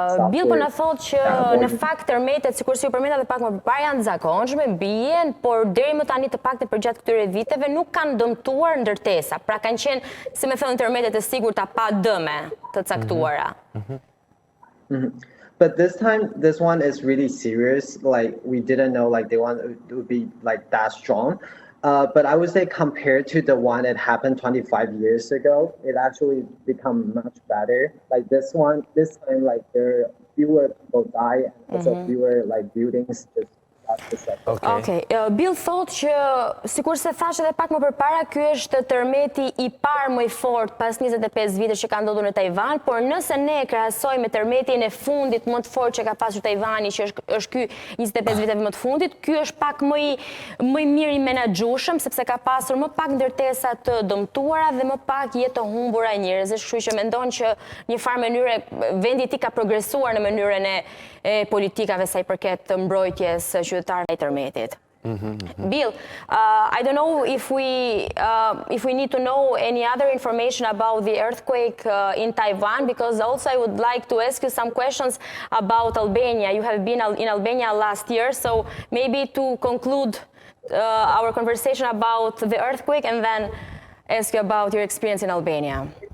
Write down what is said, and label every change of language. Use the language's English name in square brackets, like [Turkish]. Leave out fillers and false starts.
[Albanian] Bill po na thotë që në fakt tërmetet, sikur si ju përmenda edhe pak më parë, janë të zakonshme, bien, por deri më tani të paktën përgjatë këtyre viteve nuk kanë dëmtuar ndërtesa. Pra kanë qenë, si më thënë, tërmetet e sigurta pa dëme të caktuara. [English] But this one is really serious. Like we didn't know like they want it to be like that strong. But I would say compared to the one that happened 25 years ago, it actually become much better. Like this time, like there fewer people die and also fewer like buildings just That's the second. Okay. [Albanian] Bill thot që, sikur se thash edhe pak më përpara, ky është tërmeti i parë më i fortë pas 25 vitesh që ka ndodhur në Tajvan, por nëse ne krahasojmë me tërmetin e fundit më të fortë që ka pasur Tajvani, që është ky 25 viteve më të fundit, ky është pak më i mirë i menaxhueshëm, sepse ka pasur më pak ndërtesa të dëmtuara dhe më pak jetë të humbura njerëzish, kështu që mendon që një farë mënyre vendi i tij ka progresuar në mënyrën e politikave sa i përket të mbrojtjes qytetarëve të tërmetit. [English] Bill, I don't know if we need to know any other information about the earthquake in Taiwan, because also I would like to ask you some questions about Albania. You have been in Albania last year, so maybe to conclude our conversation about the earthquake and then ask you about your experience in Albania.